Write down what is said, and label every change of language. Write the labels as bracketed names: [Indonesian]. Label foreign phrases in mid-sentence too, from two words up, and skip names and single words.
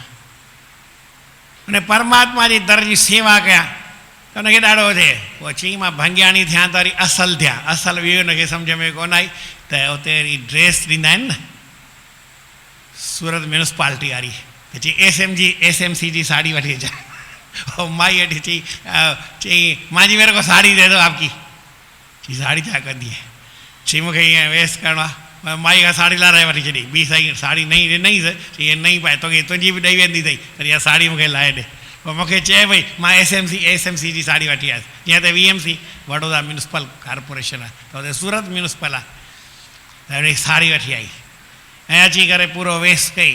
[Sindhi] उन परमात्मा जी दर जी सेवा कयां त हुनखे ॾाढो थिए। पोइ चई मां भॻियाणी थियां त वरी असल थियां। असल बि हुनखे सम्झ में कोन आई त उते वरी ड्रेस ॾींदा आहिनि न, सूरत म्यूनिसिपालिटी वारी, त चई SMC जी साड़ी वठी अचां। [Hindi] और [Sindhi] माई वठी चई [Hindi] माँ जी मेरे को साड़ी दे दो आपकी। [Sindhi] चई साड़ी छा कंदी है? चई मूंखे ईअं वेस करिणो आहे। माई खां साड़ी लाराए वठी छॾी, ॿी साईं साड़ी नई ॾिनईसि, चई हीअ नई पाए, तोखे तुंहिंजी बि ॾेई वेंदी अथई, पर इहा साड़ी मूंखे लाहे ॾे। पोइ मूंखे चए भई मां SMC जी साड़ी वठी आयसि, जीअं त VMC वडोदरा म्यूनिसिपल कॉर्पोरेशन आहे, त हुते सूरत म्यूनिसिपल आहे, त हुन साड़ी वठी आई ऐं अची करे पूरो वेस कई।